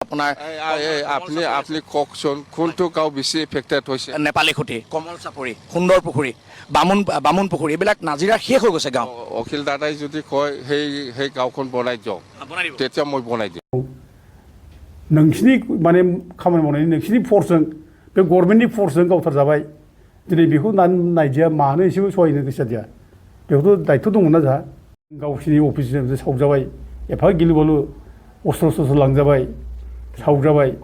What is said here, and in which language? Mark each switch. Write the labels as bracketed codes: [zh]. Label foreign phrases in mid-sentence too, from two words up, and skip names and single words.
[as] আপোনাৰ আপুনি কওকচোন কোনটো গাঁও বেছি এফেক্টেড হৈছে? নেপালী খুঁটি, কমল চাপৰি, সুন্দৰ পুখুৰী, বামুণ পুখুৰী, এইবিলাক নাজিৰা শেষ হৈ গৈছে গাঁও। অখিল দাদাই যদি কয় সেই গাঁওখন বনাই দিয়ক, তেতিয়া মই বনাই দিম। [brx] नोंसिनि माने खामानि मावनायनि नोंसिनि फर्सजों बे गभर्नमेन्टनि फर्सजों गावथारजाबाय दिनै बेखौ नायदिया मानो एसेबो सहायनो गोसो जादिया बेखौथ' दायथ' दंमोन ना जोंहा गावसिनि अफिसजों सावजाबाय एफा गिलु-बालु अस्त्र लांजाबाय सावजाबाय